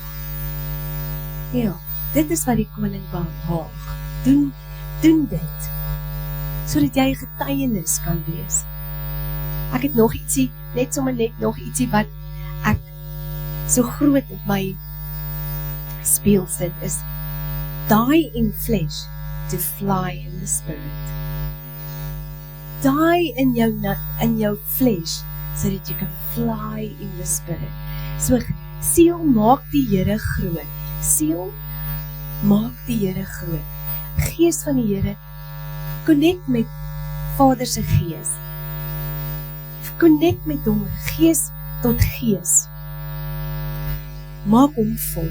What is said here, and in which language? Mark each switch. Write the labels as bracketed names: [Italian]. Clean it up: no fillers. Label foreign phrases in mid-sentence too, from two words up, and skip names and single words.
[Afrikaans] Ja, dit is wat die koning behaag. Doen dit, sodat jy getuienis kan wees. Ek het nog ietsie, net nog ietsie wat ek so groot op my speel sit, is die [English] in flesh to fly in the spirit. Die [Afrikaans] in jou [English] flesh so that you can fly in the spirit. [Afrikaans] So, siel maak die Here groot. Siel maak die Here groot. Gees van die Here, connect met Vader se gees. Connect met hom, gees tot gees. Maak hom vol.